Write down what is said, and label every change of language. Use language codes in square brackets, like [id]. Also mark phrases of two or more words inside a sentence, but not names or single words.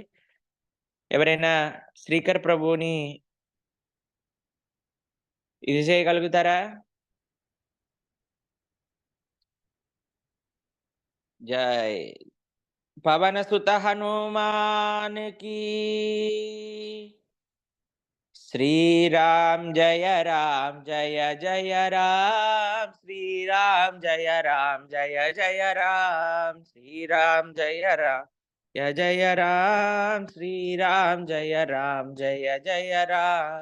[te] ఎవరైనా శ్రీకర ప్రభుని ఇది చేయగలుగుతారా? [hi] जय पवन सुत हनुमान की, श्रीराम जय जय राम, श्रीराम जय जय राम, श्रीराम जय जय राम, श्रीराम जय जय राम.